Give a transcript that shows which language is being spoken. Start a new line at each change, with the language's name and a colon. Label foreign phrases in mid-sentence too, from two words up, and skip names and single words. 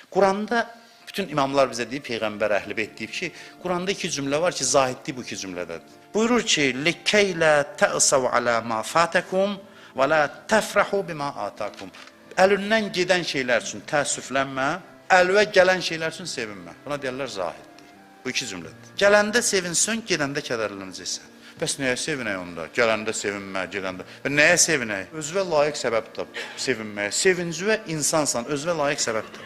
Azerbaijani: Quranda bütün imamlar bizə deyib, Peyğəmbər Əhl-i Beyt deyib ki, Quranda iki cümlə var ki, zahidlik bu iki cümlədədir. Buyurur ki,
Arabic: لِكَيْ لَا تَأْسَوْ عَلَى مَا فَاتَكُمْ وَلَا تَفْرَحُوا بِمَا آتَاكُمْ.
Azerbaijani: Əlindən gedən şeylər üçün təəssüflənmə, əlvə gələn şeylər üçün sevinmə. Buna deyirlər zahidlik. Bu iki cümlədir. Gələndə sevinsən, gedəndə kədərlənəcəksən. Bəs nəyə sevinək onda? Gələndə sevinmə, gedəndə. Və nəyə sevinək? Özünə layiq səbəbdir sevinməyə. Sevincivə insansan, özünə layiq səbəbdir.